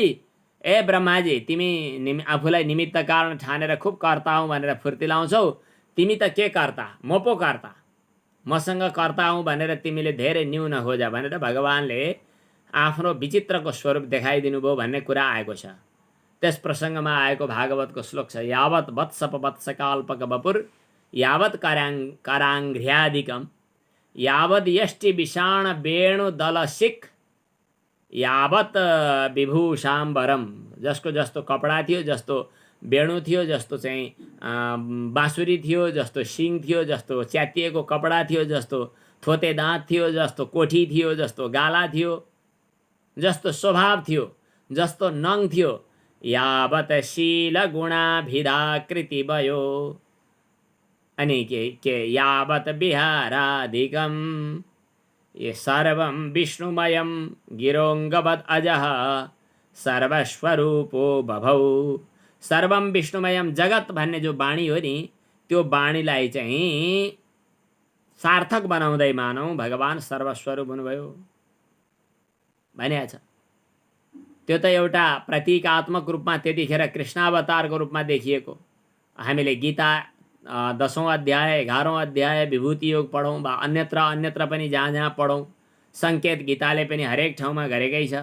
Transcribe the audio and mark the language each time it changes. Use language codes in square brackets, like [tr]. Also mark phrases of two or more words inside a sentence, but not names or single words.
[ne] ए ब्रह्माजी, तिमी आफूलाई निमित्त कारण ठानेर खुब कर्ता हूँ भनेर फुर्ती लाउँछौ। तिमी त के कर्ता, म पो कर्ता, मसँग कर्ता हूँ भनेर तिमीले धेरै न्यून खोजा भनेर भगवानले आफ्नो विचित्रको स्वरूप देखाइदिनु भयो भन्ने कुरा आएको छ। त्यस प्रसङ्गमा आएको भागवतको श्लोक छ, [sa] यावत् वत्सप वत्सकाल्पक वपुर यावत् कराङ्घ्र्यादिकम यावद् यष्टि विषाण वेणु दलसिक यावत् विभूषाम्बरम। [ne] जसको जस्तो कपडा थियो, जस्तो वेणु थियो, जस्तो चाहिँ बाँसुरी थियो, जस्तो सिङ थियो, जस्तो च्यातिएको कपडा थियो, जस्तो थोते दाँत थियो, जस्तो कोठी थियो, जस्तो गाला थियो, जस्तो स्वभाव थियो, जस्तो नङ थियो, [sa] यावत् शील गुणाभिधाकृति [ne] भयो अनि के [sa] यावत् विहाराधिकम ये सर्वं विष्णुमयं गिरोङ्गवद् अजः सर्वस्वरूपो बभौ। सर्वं विष्णुमयम जगत [ne] भन्ने जो बाणी हो नि, त्यो बाणीलाई चाहिँ सार्थक बनाउँदै मानौँ भगवान सर्वस्वरूप हुनुभयो भनेको छ। त्यो त एउटा प्रतीकात्मक रूपमा त्यतिखेर कृष्णावतारको रूपमा देखिएको। हामीले गीता 10औं अध्याय 11औं अध्याय विभूति योग पढौँ वा अन्यत्र पनि जहाँ जहाँ पढौँ, सङ्केत गीताले पनि हरेक ठाउँमा गरेकै छ।